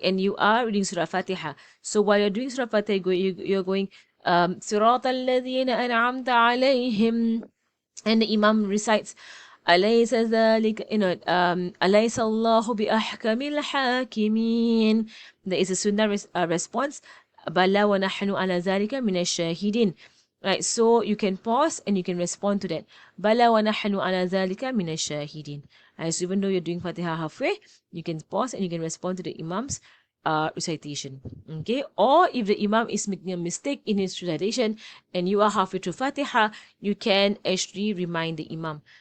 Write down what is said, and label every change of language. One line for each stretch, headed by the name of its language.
English: And you are reading Surah Fatiha. So while you're doing Surah Fatiha, you're going Sirat alladhina an'amta alayhim, and the Imam recites
Arabic: أليس ذلك, أليس الله بأحكم الحاكمين.
English: There is a sunnah response,
Arabic: بلى ونحن على ذلك من الشاهدين.
English: Right, so you can pause and you can respond to that.
Arabic: بلى ونحن على ذلك من الشاهدين.
English: Right, so even though you're doing Fatiha halfway, you can pause and you can respond to the Imam's recitation. Okay, or if the Imam is making a mistake in his recitation and you are halfway through Fatiha, you can actually remind the Imam.